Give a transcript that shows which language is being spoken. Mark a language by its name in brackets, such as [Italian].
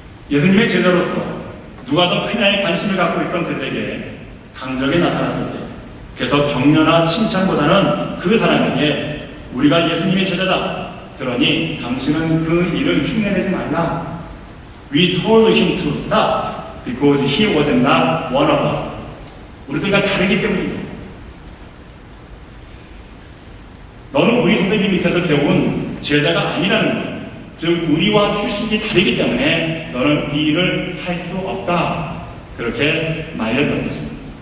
[Korean] 예수님의 제자로서 누가 더 크냐에 관심을 갖고 있던 그들에게 강적이 나타났을 때, 그래서 격려나 칭찬보다는 그 사람에게 우리가 예수님의 제자다, 그러니 당신은 그 일을 흉내내지 말라. [English] We told him to stop because he was not one of us. [Korean] 우리들과 다르기 때문입니다. 너는 우리 선생님 밑에서 배운 제자가 아니라는 것, 즉 우리와 출신이 다르기 때문에 너는 이 일을 할 수 없다, 그렇게 말렸던 것입니다.